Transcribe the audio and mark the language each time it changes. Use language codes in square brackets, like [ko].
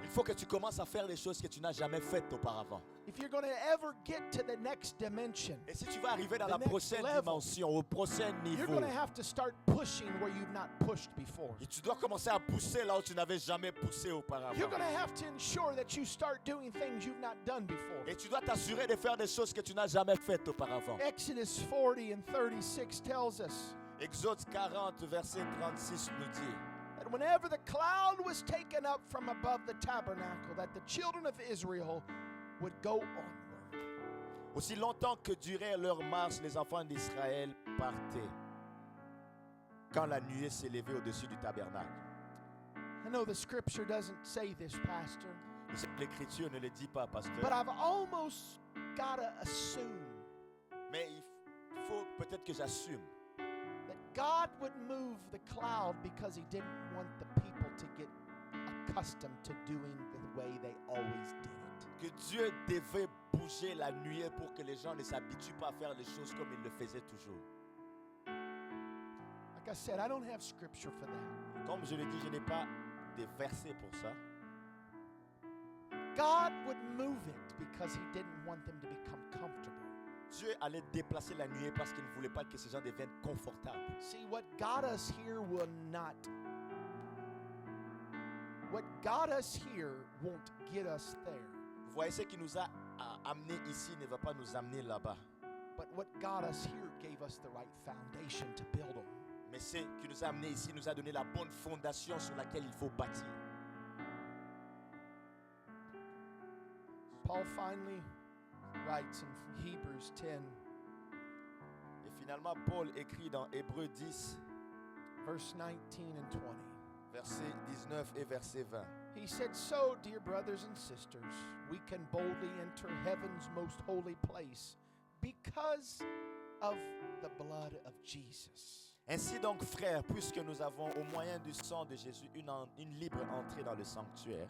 [fr] il faut que tu commences à faire les choses que tu n'as jamais faites auparavant. [en] If you're going to ever get to the next dimension, [fr] Et si tu vas arriver dans [en] The [fr] la [en] next [fr] prochaine [en] level, [fr] dimension, au prochain [en] you're [fr] niveau, [en] going to have to start pushing where you've not pushed before. [fr] et tu dois commencer à pousser là où tu n'avais jamais poussé auparavant. [en] You're going to have to ensure that you start doing things you've not done before. [fr] Et tu dois t'assurer de faire des choses que tu n'as jamais faites auparavant. [en] Exodus 40 and 36 tells us [fr] Exode 40, verset 36 nous dit [en] that whenever the cloud was taken up from above the tabernacle, that the children of Israel would go onward. [fr] aussi longtemps que durait leur marche, les enfants d'Israël partaient quand la nuée s'élevait au-dessus du tabernacle. [en] I know the scripture doesn't say this, Pastor, [fr] Je sais que l'Écriture ne le dit pas, [en] but [fr] pasteur, [en] I've almost got to assume [fr] mais il faut peut-être que j'assume [en] that God would move the cloud because he didn't want the people to get accustomed to doing the way they always did it. [fr] que Dieu devait bouger la nuée pour que les gens ne s'habituent pas à faire les choses comme ils le faisaient toujours. [en] Like I said, I don't have scripture for that. [fr] Comme je le dis, je n'ai pas de versets pour ça. [en] God would move it because he didn't want them to become comfortable. [fr] Dieu allait déplacer la nuée parce qu'il ne voulait pas que ces gens deviennent confortables. [en] See, what got us here will not. What got us here won't get us there. [fr] Vous voyez, ce qui nous a amenés ici ne va pas nous amener là-bas. [en] But what got us here gave us the right foundation to build on. [fr] Mais ce qui nous a amenés ici nous a donné la bonne fondation sur laquelle il faut bâtir. [en] Paul finally writes in Hebrews 10, [fr] Et finalement, Paul écrit dans Hébreux 10, [en] verse 19 and 20. [fr] verset 19 et verset 20. [en] He said, "So, dear brothers and sisters, we can boldly enter heaven's most holy place because of the blood of Jesus." [fr] Ainsi donc, frères, puisque nous avons au moyen du sang de Jésus une libre entrée dans le sanctuaire,